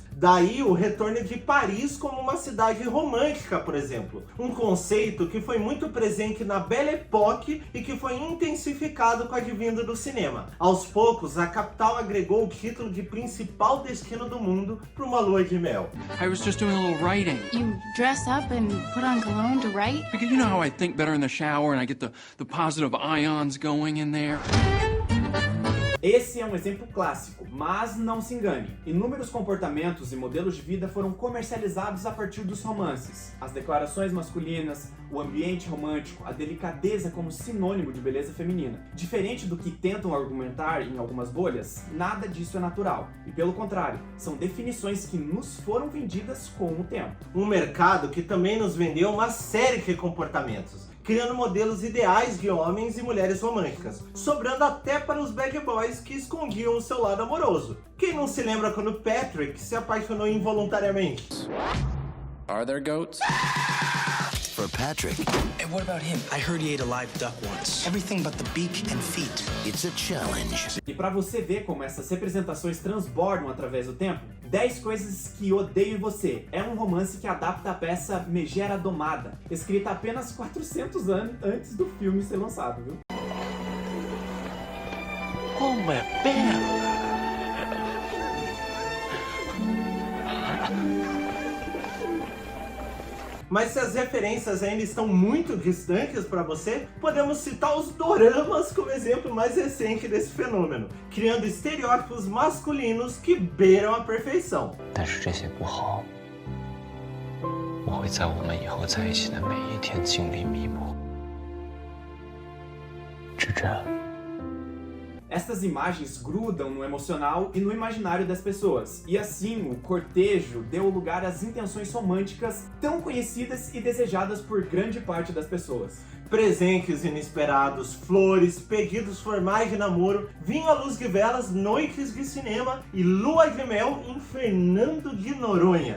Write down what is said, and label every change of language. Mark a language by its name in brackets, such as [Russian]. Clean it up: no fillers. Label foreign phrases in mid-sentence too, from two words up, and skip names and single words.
[Portuguese] Daí o retorno de Paris como uma cidade romântica, por exemplo. Um conceito que foi muito presente na Belle Époque e que foi intensificado com a advinda do cinema. Aos poucos, a capital agregou o título de principal destino do mundo para uma lua de mel. [English] I was just doing a little writing. You dress up and put on cologne to write? Because you know how I think better in the shower and I get the positive ions going in there? [Portuguese] Esse é um exemplo clássico, mas não se engane. Inúmeros comportamentos e modelos de vida foram comercializados a partir dos romances. As declarações masculinas, o ambiente romântico, a delicadeza como sinônimo de beleza feminina. Diferente do que tentam argumentar em algumas bolhas, nada disso é natural. E pelo contrário, são definições que nos foram vendidas com o tempo. Um mercado que também nos vendeu uma série de comportamentos, criando modelos ideais de homens e mulheres românticas, sobrando até para os [English] bad boys [Portuguese] que escondiam o seu lado amoroso. Quem não se lembra quando Patrick se apaixonou involuntariamente? [English] Are there goats? For Patrick. And what about him? I heard he ate a live duck once. Everything but the beak and feet. It's a challenge. [Portuguese] E para você ver como essas representações transbordam através do tempo, 10 Coisas que Odeio em Você é um romance que adapta a peça Megera Domada, escrita apenas 400 anos antes do filme ser lançado, viu? Como é bela! Mas se as referências ainda estão muito distantes para você, podemos citar os doramas como exemplo mais recente desse fenômeno, criando estereótipos masculinos que beiram a perfeição. [Chinese] 但是这些不好，我会在我们以后在一起的每一天尽力弥补。志珍。 [Portuguese] Estas imagens grudam no emocional e no imaginário das pessoas, e assim o cortejo deu lugar às intenções românticas tão conhecidas e desejadas por grande parte das pessoas. Presentes inesperados, flores, pedidos formais de namoro, vinho à luz de velas, noites de cinema e lua de mel em Fernando de Noronha.